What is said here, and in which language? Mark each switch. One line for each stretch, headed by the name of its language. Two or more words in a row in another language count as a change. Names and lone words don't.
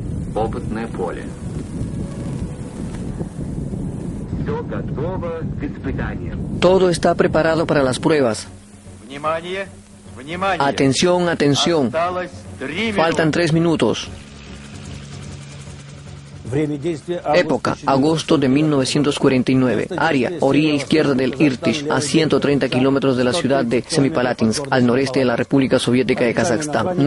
Russian: опытное поле. Все готово к испытаниям.
Spanish: Todo está preparado para las pruebas.
Russian: Внимание! Внимание!
Spanish: Atención, atención.
Russian: Осталось 3
Spanish: Faltan 3 minutos. Época, agosto de 1949. Área, orilla izquierda del Irtish, a 130 kilómetros de la ciudad de Semipalatinsk, al noreste de la República Soviética de Kazajstán.